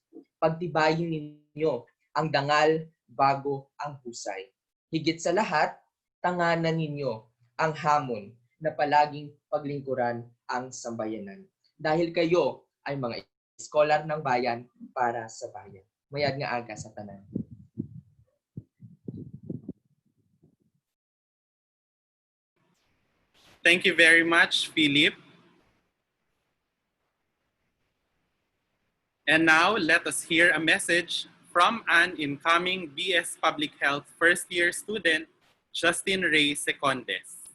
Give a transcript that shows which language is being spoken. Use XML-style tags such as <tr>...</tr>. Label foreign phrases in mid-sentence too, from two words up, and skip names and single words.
<tl>Pagtibayin ninyo ang dangal bago ang husay. Higit sa lahat, tanganan ninyo ang hamon na palaging paglingkuran ang sambayanan. Dahil kayo ay mga scholar ng bayan para sa bayan.</tl> <krj>Mayad nga aga sa tanan.</krj> <en>Thank you very much, Philip. And now, let us hear a message from an incoming BS Public Health first-year student, Justin Ray Secondes.</en>